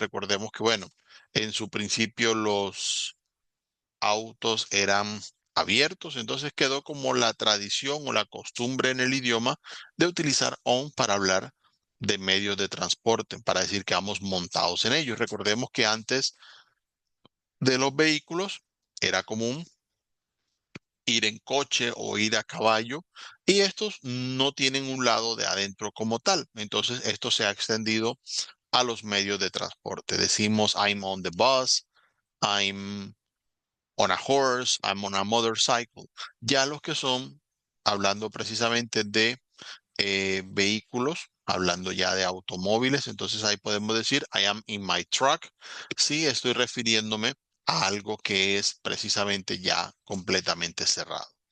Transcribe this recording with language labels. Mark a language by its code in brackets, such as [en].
[es] Recordemos que, bueno, en su principio los autos eran abiertos, entonces quedó como la tradición o la costumbre en el idioma de utilizar on para hablar de medios de transporte, para decir que vamos montados en ellos. Recordemos que antes de los vehículos era común ir en coche o ir a caballo y estos no tienen un lado de adentro como tal. Entonces esto se ha extendido a los medios de transporte. Decimos [en] I'm on the bus, I'm on a horse, I'm on a motorcycle. [es] Ya los que son, hablando precisamente de vehículos, hablando ya de automóviles, entonces ahí podemos decir [en] I am in my truck. [es] Sí, estoy refiriéndome a algo que es precisamente ya completamente cerrado.